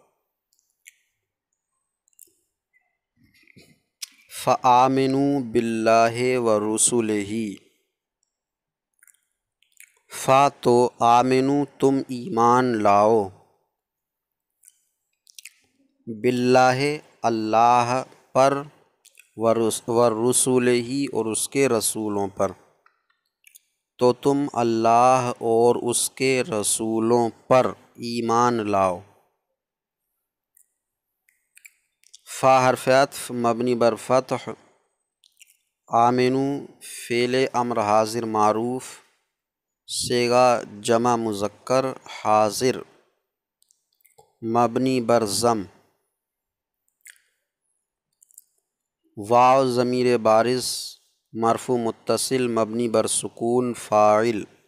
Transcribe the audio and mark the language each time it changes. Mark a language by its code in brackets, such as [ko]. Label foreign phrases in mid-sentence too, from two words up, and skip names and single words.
[ar] فآمنوا باللہ ورسلہ، [ur] فا تو آمنو تم ایمان لاؤ، باللہ اللہ پر، ورسلہ اور اس کے رسولوں پر، تو تم اللہ اور اس کے رسولوں پر ایمان لاؤ. فا حرف عطف مبنی بر فتح، آمنو فعل امر حاضر معروف، صیغہ جمع مذکر حاضر مبنی بر ضم. واو ضمیر بارز مرفوع متصل مبنی بر سکون فاعل.